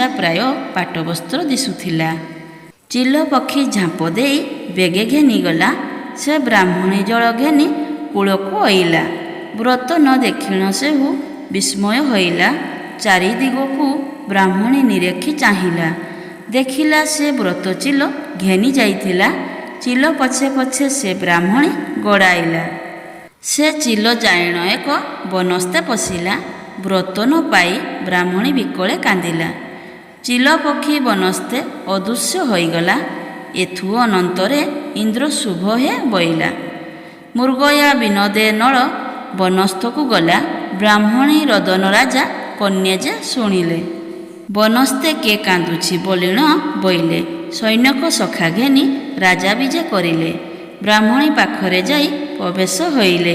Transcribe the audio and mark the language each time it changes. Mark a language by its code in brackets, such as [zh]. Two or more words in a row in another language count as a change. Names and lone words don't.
[or] ପ୍ରାୟ ପାଟବସ୍ତ୍ର ଦିଶୁଥିଲା ଚିଲ ପକ୍ଷୀ ଝାମ୍ପ ଦେଇ ବେଗେ ଘେନି ଗଲା ସେ ବ୍ରାହ୍ମଣୀ ଜଳ ଘେନି କୂଳ କୁ ଆଇଲା ବ୍ରତ ନ ଦେଖିଣ ସେହୁ ବିସ୍ମୟ ହୋଇଲା ଚାରି ଦିଗକୁ ବ୍ରାହ୍ମଣୀ ନିରେଖି ଚାହିଲା ଦେଖିଲା ସେ ବ୍ରତ ଚିଲ ଘେନି ଯାଇଥିଲା ଚିଲ ପଛେ ପଛେ ସେ ବ୍ରାହ୍ମଣୀ ଗଡ଼ାଇଲା ସେ ଚିଲ ଯାଇଣ ଏକ ବନସ୍ତେ ପଶିଲା ବ୍ରତ ନ ପାଇ ବ୍ରାହ୍ମଣୀ ବିକଳେ କାନ୍ଦିଲା ଚିଲ ପକ୍ଷୀ ବନସ୍ତେ ଅଦୃଶ୍ୟ ହୋଇଗଲା ଏଥୁ ଅନନ୍ତରେ ଇନ୍ଦ୍ର ଶୁଭ ହେ ବଇଲା ମୃଗୟା ବିନୋଦେ ନଳ ବନସ୍ଥକୁ ଗଲା ବ୍ରାହ୍ମଣୀ ରଦନ ରାଜା କନ୍ୟା ଯେ ଶୁଣିଲେ ବନସ୍ତେ କେ କାନ୍ଦୁଛି ବୋଲିଣ ବଇଲେ ସୈନ୍ୟକ ସଖା ଘେନି ରାଜା ବିଜେ କରିଲେ ବ୍ରାହ୍ମଣୀ ପାଖରେ ଯାଇ ପ୍ରବେଶ ହୋଇଲେ।